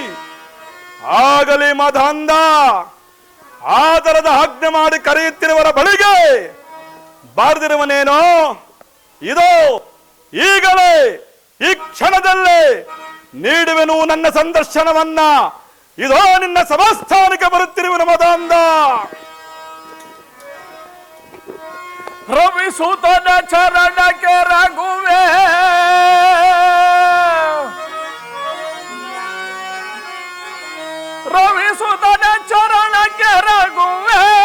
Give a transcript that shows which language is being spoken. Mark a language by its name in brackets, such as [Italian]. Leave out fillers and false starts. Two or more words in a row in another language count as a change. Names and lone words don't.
[Kannada] ಆಗಲಿ ಮಧಾಂಧ, ಆದರದ ಬಾರದ ಆಜ್ಞೆ ಮಾಡಿ ಕರೆಯುತ್ತಿರುವರ ಬಳಿಗೆ ಬಾರದಿರುವನೇನೋ? ಇದೋ ಈಗಲೇ ಈ ಕ್ಷಣದಲ್ಲೇ ನೀಡುವೆನು ನನ್ನ ಸಂದರ್ಶನವನ್ನ. ಇದೋ ನಿನ್ನ ಸಭಾಸ್ಥಾನಕ್ಕೆ ಬರುತ್ತಿರುವನು ಮದಾಂಧ. ರವಿಸುತನ ಚರಣಕ್ಕೆ ರಘುವೆ, ರವಿಸುತನ ಚರಣಕ್ಕೆ ರಘುವೆ,